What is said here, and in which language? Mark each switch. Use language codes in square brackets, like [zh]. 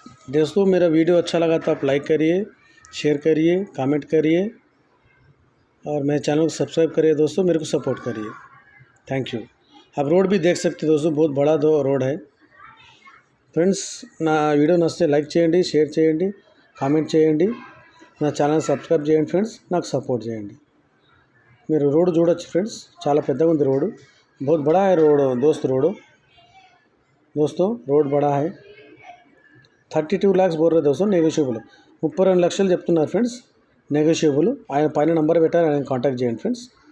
[hi] दोस्तों मेरा वीडियो अच्छा लगा तो आप लाइक करिए, शेयर करिए, कमेंट करिए और मेरे चैनल को सब्सक्राइब करिए दोस्तों, मेरे को सपोर्ट करिए। Thank you. आप रोड भी देख सकते दोस्तों, बहुत बड़ा रोड है ఫ్రెండ్స్. [te] నా వీడియో నచ్చితే లైక్ చేయండి, షేర్ చేయండి, కామెంట్ చేయండి, నా ఛానల్ సబ్స్క్రైబ్ చేయండి ఫ్రెండ్స్, నాకు సపోర్ట్ చేయండి. మీరు రోడ్ చూడొచ్చు ఫ్రెండ్స్, చాలా పెద్దగా ఉంది రోడ్. [hi] बहुत बड़ा है रोड दोस्तों, रोड बड़ा है. 32 lakhs बोल रहे दोस्तों, నెగోషియబుల్. [te] 32 లక్షలు చెప్తున్నారు ఫ్రెండ్స్, నెగోషియబుల్. ఆయన పైన నంబర్ పెట్టారు, ఆయన కాంటాక్ట్ చేయండి ఫ్రెండ్స్.